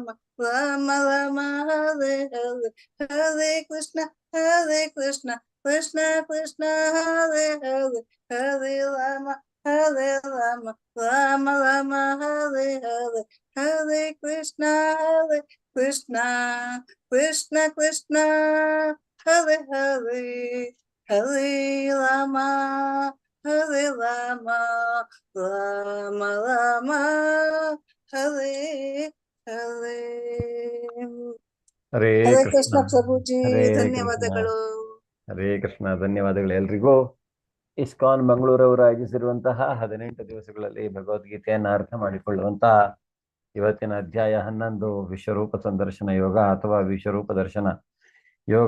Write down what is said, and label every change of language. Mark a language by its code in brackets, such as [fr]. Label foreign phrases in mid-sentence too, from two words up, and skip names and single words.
[sa] राम हरे हरे हरे कृष्ण कृष्ण कृष्ण हरे हरे हरे राम राम राम हरे हरे हरे कृष्ण कृष्ण हरे हरे हरे राम राम राम हरे हरे [kn] ಹರೇ ಹರೇ ಕೃಷ್ಣ ಕೃಷ್ಣ ಪ್ರಭುಜಿ ಹರೇ ಕೃಷ್ಣ ಧನ್ಯವಾದಗಳು. ಹರೇ ಕೃಷ್ಣ. ಧನ್ಯವಾದಗಳು ಎಲ್ರಿಗೂ. ಇಸ್ಕಾನ್ ಮಂಗಳೂರವರು ಆಯೋಜಿಸಿರುವಂತಹ 18 ದಿವಸಗಳಲ್ಲಿ ಭಗವದ್ಗೀತೆಯನ್ನು ಅರ್ಥ ಮಾಡಿಕೊಳ್ಳುವಂತಹ ಇವತ್ತಿನ ಅಧ್ಯಾಯ 11 ವಿಶ್ವರೂಪ ಸಂದರ್ಶನ ಯೋಗ ಅಥವಾ ವಿಶ್ವರೂಪ ದರ್ಶನ ಯೋಗ.